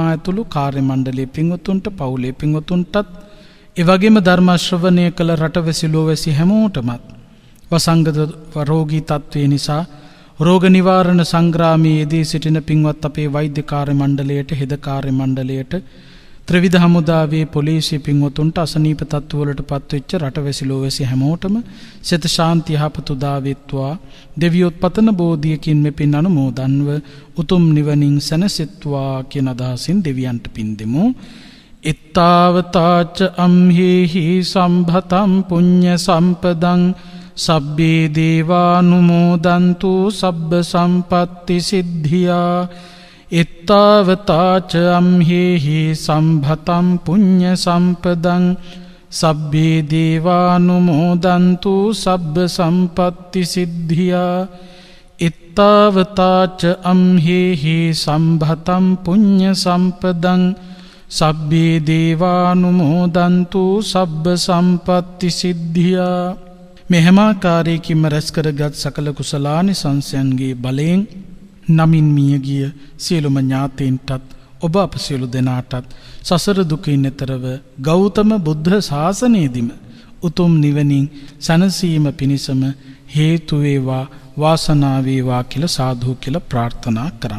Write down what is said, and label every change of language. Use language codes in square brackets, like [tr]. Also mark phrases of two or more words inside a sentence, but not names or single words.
[si] ඇතුළු කාර්ය මණ්ඩලයේ පින්වතුන්ට පවුලේ පින්වතුන්ටත් ඒ වගේම ධර්ම ශ්‍රවණය කළ රටවැසි ලෝවැසි හැමෝටමත් වසංගත රෝගී තත්ත්වය නිසා රෝග නිවාරණ සංග්‍රාමයේ යෙදී සිටින පින්වත් අපේ වෛද්‍ය කාර්ය මණ්ඩලයට හෙද කාර්ය මණ්ඩලයට ත්‍රිවිධ හමුදාවේ පොලිසිය පින්වතුන්ට අසනීප තත්ත්වවලට පත්වෙච්ච රටවැසි ලෝවැසි හැමෝටම සිත ශාන්තිය යහපත උදා වෙත්වා. දෙවියොත් පතන බෝධියකින් මෙපින් අනුමෝදන්ව උතුම් නිවනින් සැනසෙත්වා කියන අදහසින් දෙවියන්ට පින් දෙමු. [pi] ittavataca amhehi sambhatam punya sampadang sabbe devanumodantu sabba sampatti siddhiya. ittavataca amhehi sambhatam punya sampadang sabbe devanumodantu sabba sampatti siddhiya. ittavataca amhehi sambhatam punya sampadang sabbe devanumodantu sabba sampatti siddhiya. [si] මෙහෙමාකාරයකින්ම රැස් කරගත් සකල කුසලානි සංසයන්ගේ බලයෙන් නමින් මියගිය සියලුම ඥාතීන්ටත් ඔබ අප සියලු දෙනාටත් සසර දුකින් එතරව ගෞතම බුද්ධ ශාසනයේදීම උතුම් නිවනින් සැනසීම පිණිසම හේතු වේවා වාසනාව වේවා කියලා සාදු කියලා ප්‍රාර්ථනා කරන්න.